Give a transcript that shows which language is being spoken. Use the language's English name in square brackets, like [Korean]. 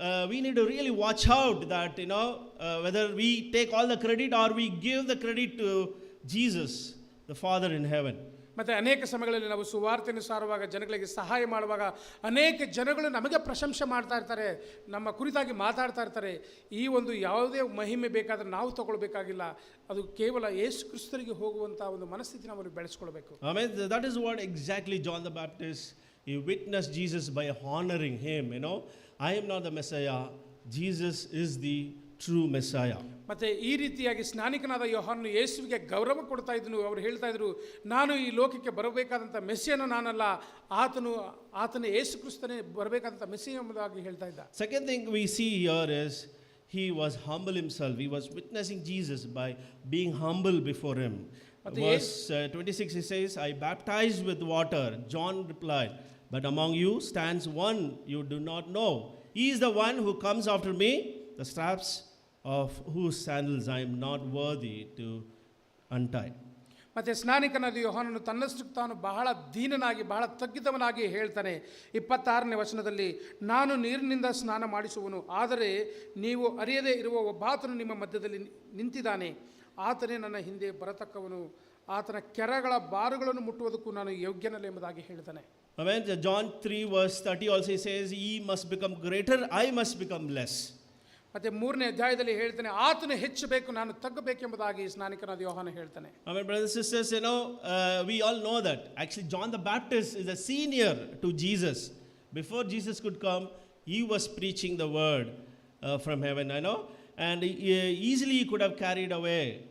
[English] We need to really watch out that, whether we take all the credit or we give the credit to Jesus, the Father in heaven. [Kannada] ಮತ್ತು ಅನೇಕ ಸಮಯಗಳಲ್ಲಿ ನಾವು ಸುವಾರ್ತೆಯನ್ನು ಸಾರುವಾಗ, ಜನಗಳಿಗೆ ಸಹಾಯ ಮಾಡುವಾಗ ಅನೇಕ ಜನಗಳು ನಮಗೆ ಪ್ರಶಂಸೆ ಮಾಡ್ತಾ ಇರ್ತಾರೆ, ನಮ್ಮ ಕುರಿತಾಗಿ ಮಾತಾಡ್ತಾ ಇರ್ತಾರೆ. ಈ ಒಂದು ಯಾವುದೇ ಮಹಿಮೆ ಬೇಕಾದರೆ ನಾವು ತಗೊಳ್ಬೇಕಾಗಿಲ್ಲ, ಅದು ಕೇವಲ ಯೇಸು ಕ್ರಿಸ್ತರಿಗೆ ಹೋಗುವಂಥ ಒಂದು ಮನಸ್ಥಿತಿ ನಾವು ಬೆಳೆಸ್ಕೊಳ್ಬೇಕು. [English] Amen. That is what exactly John the Baptist, he witnessed Jesus by honoring him. I am not the Messiah, Jesus is the true Messiah. [Kannada] ಮತ್ತು ಈ ರೀತಿಯಾಗಿ ಸ್ನಾನಿಕನಾದ ಯೋಹಾನನು ಯೇಸುವಿಗೆ ಗೌರವ ಕೊಡ್ತಾ ಇದ್ದನು. ಅವರು ಹೇಳ್ತಾ ಇದ್ರು, ನಾನು ಈ ಲೋಕಕ್ಕೆ ಬರಬೇಕಾದಂಥ ಮೆಸ್ಸಿಯನು ನಾನಲ್ಲ, ಆತನೇ ಯೇಸು ಕ್ರಿಸ್ತನೇ ಬರಬೇಕಾದಂಥ ಮೆಸ್ಸಿಯ ಎಂಬುದಾಗಿ ಹೇಳ್ತಾ ಇದ್ದ. [English] Second thing we see here is he was humble himself. He was witnessing Jesus by being humble before him. Verse 26 he says, I baptize with water. John replied, but among you stands one you do not know. He is the one who comes after me, the straps of whose sandals I am not worthy to untie. [Kannada] ಮತ್ತು ಸ್ನಾನಿಕನಾದ ಯೋಹಾನನು ತನ್ನಷ್ಟಕ್ಕೆ ತಾನು ಬಹಳ ದೀನನಾಗಿ ಬಹಳ ತಗ್ಗಿದವನಾಗಿ ಹೇಳ್ತಾನೆ. 26ನೇ ವಚನದಲ್ಲಿ, ನಾನು ನೀರಿನಿಂದ ಸ್ನಾನ ಮಾಡಿಸುವನು, ಆದರೆ ನೀವು ಅರಿಯದೇ ಇರುವ ಒಬ್ಬಾತನು ನಿಮ್ಮ ಮಧ್ಯದಲ್ಲಿ ನಿಂತಿದ್ದಾನೆ, ಆತನೇ ನನ್ನ ಹಿಂದೆ ಬರತಕ್ಕವನು, ಆತನ ಕೆರಗಳ ಬಾರುಗಳನ್ನು ಮುಟ್ಟುವುದಕ್ಕೂ ನಾನು ಯೋಗ್ಯನಲ್ಲ ಎಂಬುದಾಗಿ ಹೇಳ್ತಾನೆ. [English] Amen. John 3 verse 30 also says, he must become greater, I must become less. [Kannada] ಮತ್ತೆ 3ನೇ ಅಧ್ಯಾಯದಲ್ಲಿ ಹೇಳ್ತಾನೆ, ಆತನು ಹೆಚ್ಚಬೇಕು, ನಾನು ತಗ್ಗಬೇಕೆಂಬುದಾಗಿ ಸ್ನಾನಿಕನಾದ ಯೋಹಾನ ಹೇಳ್ತಾನೆ. [English] Amen, brothers and sisters, we all know that actually John the Baptist is a senior to Jesus. Before Jesus could come, he was preaching the word from heaven, and easily he could have carried away.